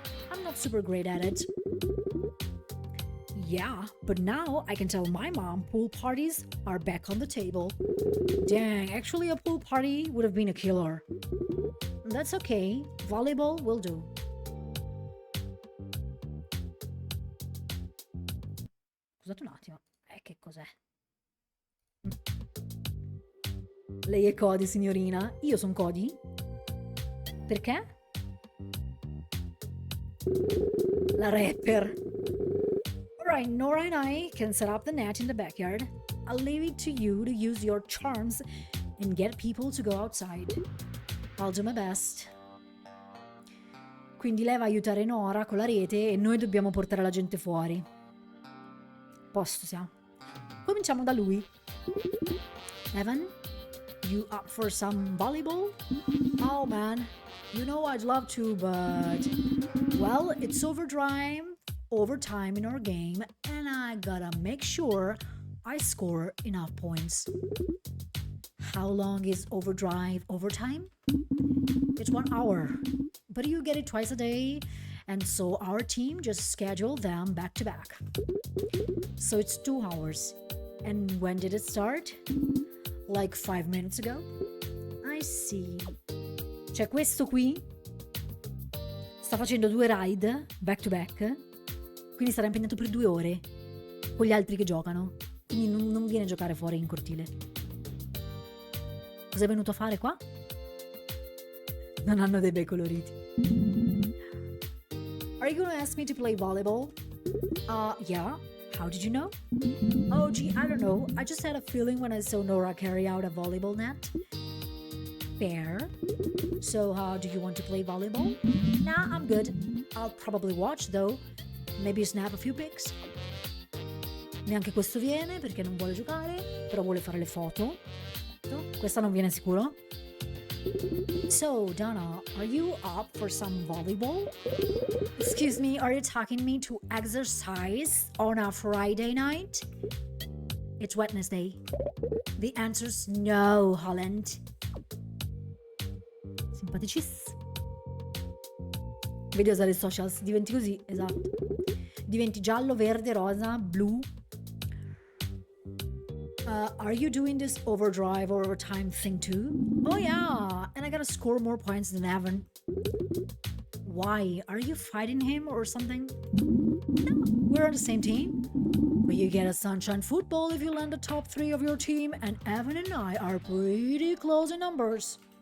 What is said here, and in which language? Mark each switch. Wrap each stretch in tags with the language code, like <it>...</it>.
<en>I'm not super great at it. Yeah, but now I can tell my mom pool parties are back on the table. Dang, actually a pool party would have been a killer. That's okay, volleyball will do.</en> <it>Scusate un attimo, che cos'è? Lei è Cody, signorina. Io sono Cody? Perché? La rapper.</it> <en>Alright, Nora and I can set up the net in the backyard. I'll leave it to you to use your charms and get people to go outside. I'll do my best.</en> <it>Quindi lei va a aiutare Nora con la rete e noi dobbiamo portare la gente fuori. Posto siamo. Cominciamo da lui.</it> <en>Evan, you up for some volleyball? Oh man, you know I'd love to, but... Well, it's overtime in our game, and I gotta make sure I score enough points. How long is overtime? It's 1 hour, but you get it twice a day, And so our team just scheduled them back to back. So it's 2 hours. And when did it start? Like 5 minutes ago? I see.</en> <it>Cioè questo qui sta facendo 2</it> <en>ride back to back,</en> <it>quindi sarà impegnato per 2 ore con gli altri che giocano. Quindi non viene a giocare fuori in cortile. Cosa è venuto a fare qua? Non hanno dei bei coloriti.</it> <en>Are you gonna ask me to play volleyball? Yeah. How did you know? Oh, gee, I don't know. I just had a feeling when I saw Nora carry out a volleyball net. Fair. So, do you want to play volleyball? Nah, I'm good. I'll probably watch, though. Maybe snap a few pics.</en> <it>Neanche questo viene perché non vuole giocare, però vuole fare le foto. Questa non viene sicuro.</it> <en>So, Donna, are you up for some volleyball? Excuse me, are you taking me to exercise on a Friday night? It's Wednesday. The answer's no, Holland.</en> <it>Simpaticissimo. Vedi usare i socials, diventi così, esatto. Diventi giallo, verde, rosa, blu.</it> <en>Are you doing this overdrive or overtime thing too? Oh yeah, and I gotta score more points than Evan. Why? Are you fighting him or something? No, we're on the same team. But you get a sunshine football if you land the top 3 of your team, and Evan and I are pretty close in numbers.</en>